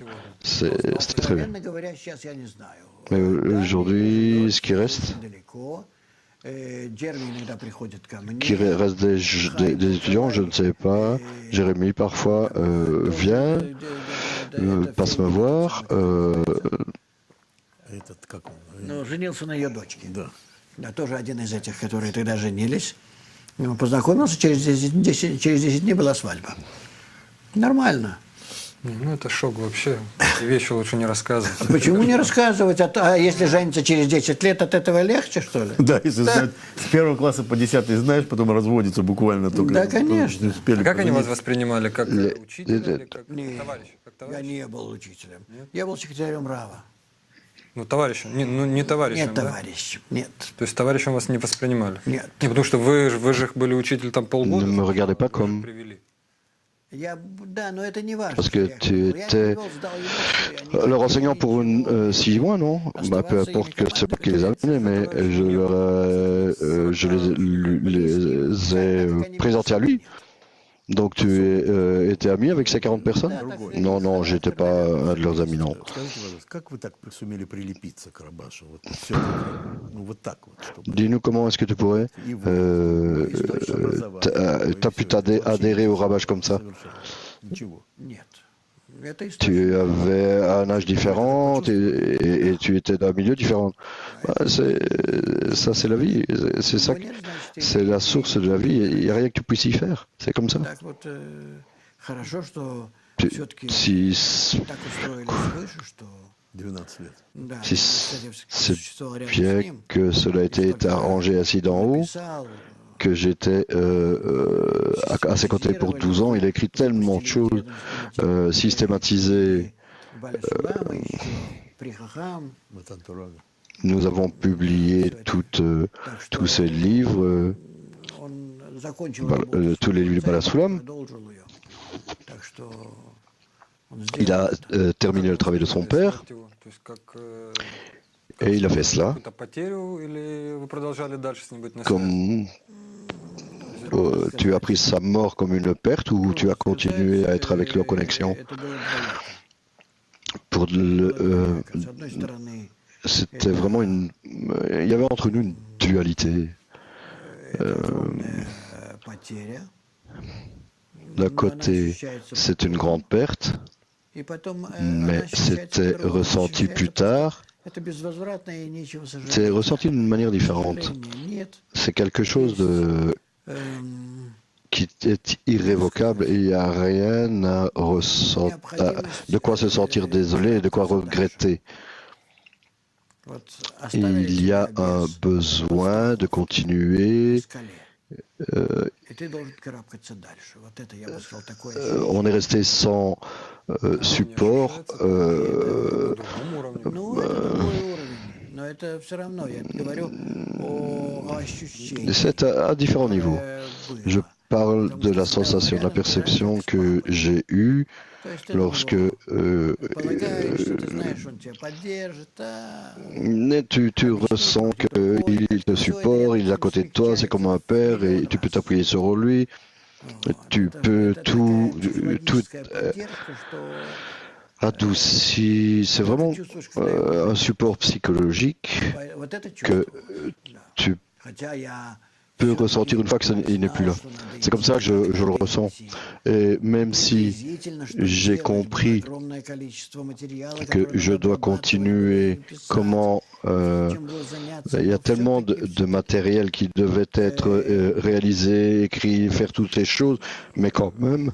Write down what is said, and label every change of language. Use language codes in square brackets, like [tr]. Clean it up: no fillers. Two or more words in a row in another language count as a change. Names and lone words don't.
[fr] C'était très bien. Mais aujourd'hui, ce qui reste des étudiants, je ne sais pas. Jérémy parfois vient, passe me voir. [ru] Женился на ее дочке. Да, тоже один из этих, которые тогда женились. Познакомился, через 10 дней была свадьба. Нормально. Ну, это шок вообще. Эти вещи лучше не рассказывать. Почему не рассказывать? А если женится через 10 лет, от этого легче, что ли? Да, если знать, с 1 класса по 10 знаешь, потом разводится буквально только. Да, конечно. А как они вас воспринимали? Как учителя или как товарища? Я не был учителем. Я был секретарем РАВа. Ну, товарищем. Не товарищем, Нет, да? товарищем, нет. То есть товарищем вас не воспринимали? Нет. Не, потому что вы же были учитель там полгода. [fr] Ne me regardez pas comme... [ru] Привели. Да, но это не важно. [fr] Parce que tu étais leur enseignant pour 6 mois, non? Bah, peu importe que c'est pas qui les a amenés, mais je les ai présentés à lui. Donc tu étais ami avec ces 40 personnes? Non, non, j'étais pas un de leurs amis, non. [ru] Как вы так сумели прилепиться к Рабашу? Вот все, ну вот так вот. [fr] Dis-nous comment est-ce que tu pourrais, t'as pu adhérer au Rabash comme ça? [ru] Ничего. Нет. Это история. [fr] Tu avais un âge différent et tu étais d'un milieu différent. Bah, ça, c'est la vie. C'est ça, c'est la source de la vie. Il n'y a rien que tu puisses y faire. C'est comme ça. [ru] Так вот, хорошо, что [fr] Tu- [ru] все-таки [fr] si [ru] так устроились свыше, что 12 лет. да, [fr] Si [ru] кстати, [fr] c'est [ru] существовал рядом с [fr] bien [ru] ним, [fr] que cela a été arrangé assis d'en haut, [ru] писал, [fr] que j'étais à ses côtés pour 12 ans. Il a écrit tellement de choses, systématisé. [ru] Баля Сулама, еще при Хахам. Матан Турага. [fr] Nous avons publié tous ces livres, [ru] Он закончил работу, [fr] tous les livres de Balasulam. [ru] продолжил ее. Так что он [fr] Il a terminé le travail de son père [ru] То есть как [fr] et il a fait cela [ru] какую-то потерю или вы продолжали дальше с ним быть на связи? [fr] comme tu as pris sa mort comme une perte ou tu as continué à être avec lui en connexion. [ru] Это было двояко. [fr] Pour [ru] С одной стороны, [fr] c'était vraiment il y avait entre nous une dualité. [ru] огромная потеря. [fr] D'un côté, c'est une grande perte, [ru] И потом, [fr] mais [ru] она ощущается [fr] c'était [ru] по-другому, [fr] ressenti [ru] ощущается [fr] plus tard. [ru] Это безвозвратно и нечего сожалеть. [fr] C'est ressenti d'une manière différente. [ru] Сожаления нет. [fr] C'est quelque chose qui est irrévocable et il n'y a rien à de quoi se sentir désolé et de quoi regretter. [ru] Вот оставили [fr] Il y a [ru] тебя [fr] un [ru] без [fr] besoin de continuer. [ru] скале. И ты должен карабкаться дальше. Вот это, я бы сказал, такое. [fr] On est resté sans support. [ru] По другому уровню. Ну, это другой уровень. Но это все равно, я говорю о ощущении. [fr] C'est à différents niveaux. [ru] было. [fr] Je parle de la sensation, de la perception que j'ai eue [ru] То есть ты [fr] lorsque [ru] полагаешь, что ты знаешь, он тебя поддержит, а [fr] tu ressens qu'il te supporte, il est à côté de toi, c'est comme un père et tu peux t'appuyer sur lui. Tu peux tout [ru] психологическая поддержка, что [fr] adouci. C'est vraiment un support psychologique [ru] Вот это [fr] que [ru] чувство. Да. [fr] tu [ru] Хотя я [fr] peux ressentir une fois qu'il n'est plus là. C'est comme ça que je le ressens. Et même si j'ai compris que je dois continuer, comment il y a tellement de matériel qui devait être réalisé, écrit, faire toutes ces choses, mais quand même,